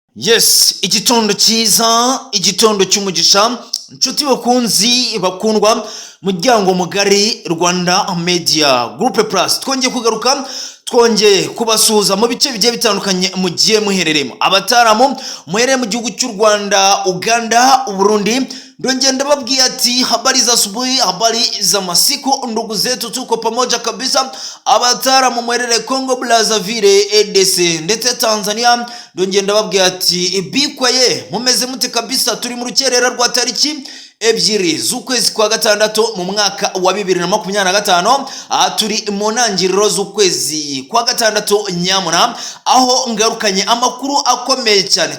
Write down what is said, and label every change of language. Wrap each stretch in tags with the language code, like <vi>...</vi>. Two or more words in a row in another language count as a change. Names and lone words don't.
<rw>Yes, igitondo cyiza, igitondo cy'umugisha, inshuti bakunzi bakundwa, muryango mugari Rwanda Media Group Plus. Twongeye kugaruka, twongeye kubasuhuza mu bice bigiye bitandukanye mugiye muhereremo. Abataramu muherere mu gihugu cy'u Rwanda, Uganda, Burundi. Ndongeye ndababwira ati</rw> <sw>habari za asubuhi, habari za masiku, ndugu zetu tuko pamoja kabisa.</sw> <rw>Abataramu muherere Congo Brazzaville, EDC ndetse Tanzania. Ndongeye ndababwira ati bikwaye mumeze mute kabisa. Turi mu rukerera rwa tariki ebyiri z'ukwezi kwa gatandatu mu mwaka wa 2025. Turi mu ntangiriro z'ukwezi kwa gatandatu nyamuna, aho ngarukanye amakuru akomeye cyane.</rw>